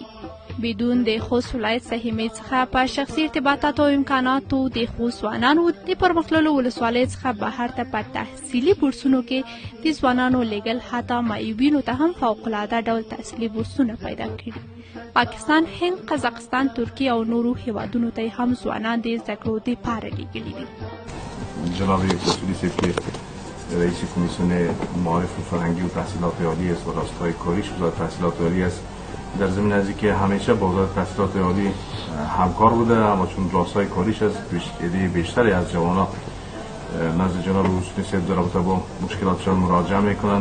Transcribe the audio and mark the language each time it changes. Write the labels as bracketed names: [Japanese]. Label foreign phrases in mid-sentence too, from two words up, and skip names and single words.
[Pashto] بدون د خوست ولایت سهمیې څخه په شخصي ارتباطاتو او امکاناتو د خوست ځوانانو د پرمختللو ولسوالیو څخه بهر ته په تحصیلي بورسونو کې د ځوانانو لیږل حتی معیوبینو ته هم فوقالعاده ډول تحصیلي بورسونه پیدا کړي. پاکستان، هند، قزاقستان، ترکیه او نورو هیوادونو ته هم ځوانان د زده کړو دپاره لیږلي دي. [Persian] جناب اصولی صاحب که رئیس کمیسیون معارف فرهنگی و تحصیلات عالی است و راستای کاریش وزارت تحصیلات عالی است، در زمین از که همیشه با وزارت تحصیلات عالی همکار بوده، اما چون راستای کاریش از عده بیشتری از جوانان نزد جناب اصولی صاحب در رابطه با مشکلاتشان مراجعه میکنند.